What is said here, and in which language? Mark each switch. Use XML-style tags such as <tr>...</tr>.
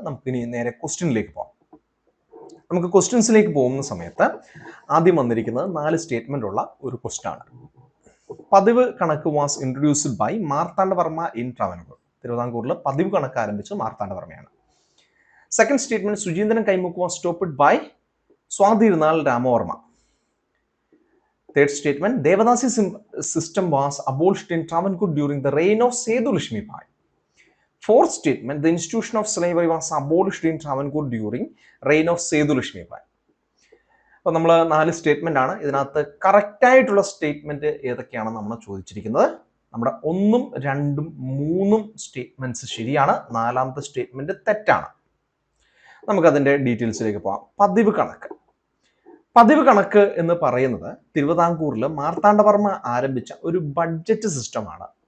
<ml>നമുക്കിനി നേരെ ക്വസ്റ്റ്യനിലേക്ക് പോകാം. നമുക്ക് ക്വസ്റ്റ്യൻസിലേക്ക് പോകുന്ന സമയത്ത് ആദ്യം വന്നിരിക്കുന്നത് 4 സ്റ്റേറ്റ്മെന്റ് ഉള്ള ഒരു ക്വസ്റ്റ്യൻ ആണ്.</ml> <en>പതിവ് കണക്ക് was introduced by Marthanda Varma in Travancore.</en> <ml>തിരുവിതാംകൂറിൽ പതിവ് കണക്ക് ആരംഭിച്ചത് മാർത്താണ്ഡവർമ്മയാണ്.</ml> <en>Second statement, Sucheendran കൈമുക്ക് was stopped by Swathi Thirunal Ramavarma. Third statement, Devadasi system was abolished in Travancore during the reign of Sethu Lakshmi Bai. Fourth statement, the institution of slavery was abolished in Travancore during reign of Sethu Lakshmi Bai.</en> <ml>അപ്പോൾ നമ്മൾ 4 statement ആണ്. ഇതിനകത്ത് കറക്റ്റായിട്ടുള്ള statement ഏതൊക്കെയാണെന്ന് നമ്മൾ ചോദിച്ചിരിക്കുന്നത്. നമ്മുടെ 1, 2, 3 statements ശരിയാണ്. 4ാമത്തെ സ്റ്റേറ്റ്മെന്റ് തെറ്റാണ്. നമുക്കതിൻ്റെ ഡീറ്റെയിൽസിലേക്ക് പോകാം. പതിവ് കണക്ക് എന്ന് പറയുന്നത് തിരുവിതാംകൂറിൽ മാർത്താണ്ഡവർമ്മ ആരംഭിച്ച ഒരു ബഡ്ജറ്റ് സിസ്റ്റമാണ്.</ml>